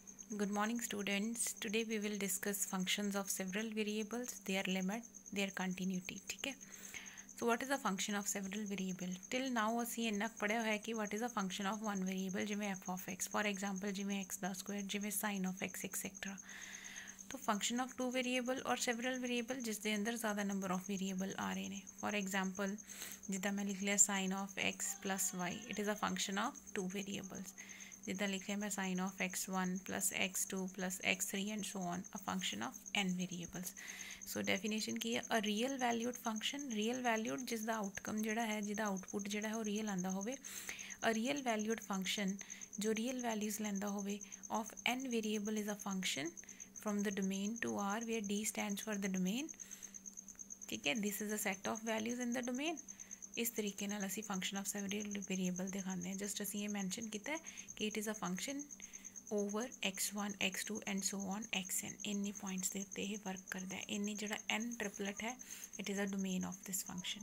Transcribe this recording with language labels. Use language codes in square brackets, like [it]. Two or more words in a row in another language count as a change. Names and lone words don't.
[en] Good morning students. Today we will discuss functions of several variables, their limit, their continuity. [hi] ठीक है. [en] So what is a function of several variable? Till now [pa] ਅਸੀਂ ਇੰਨਾ ਪੜਿਆ ਹੋਇਆ ਕਿ [en] what is a function of one variable ਜਿਵੇਂ f of x, for example ਜਿਵੇਂ x ਦਾ square, ਜਿਵੇਂ sin of x etc. तो function of two variable और several variable [pa] ਜਿਸ ਦੇ ਅੰਦਰ ਜ਼ਿਆਦਾ [en] number of variable [pa] ਆ ਰਹੇ ਨੇ. [en] For example [pa] ਜਿੱਦਾਂ ਮੈਂ ਲਿਖ ਲਿਆ [en] sin of x plus y, it is a function of two variables. [pa] ਜਿੱਦਾਂ ਲਿਖੇ ਮੈਂ [en] sine of x1 plus x2 plus x3 and so on a function of n variables. so definition [pa] ਕੀ ਹੈ [en] a real valued function, real valued [pa] ਜਿਸਕਾ ਆਉਟਕਮ ਜੋੜਾ ਹੈ, ਜਿਸਕਾ ਆਉਟਪੁੱਟ ਜੋੜਾ ਹੈ ਵੋ ਰੀਅਲ ਆਂਦਾ ਹੋਵੇ. [en] a real valued function जो real values [pa] ਲੈਂਦਾ ਹੋਵੇ [en] of n variable is a function from the domain to R where d stands for the domain. [hi] ठीक है, [en] this is a set of values in the domain. [pa] ਇਸ ਤਰੀਕੇ ਨਾਲ ਅਸੀਂ [en] function of several variable [pa] ਦਿਖਾਤੇ ਹੈਂ. [en] जस्ट [pa] ਅਸੀਂ ਯੇ ਮੈਂਸ਼ਨ ਕੀਆ ਕਿ [en] it is a function over x1 x2 and so on xn. [pa] ਇੰਨੀ ਪੁਆਇੰਟਸ ਕੇ ਉੱਤੇ ਯੇ ਵਰਕ ਕਰਤਾ ਹੈ. ਇੰਨੀ ਜੋ n ਟ੍ਰਿਪਲੇਟ ਹੈ [en] it is a domain of this function.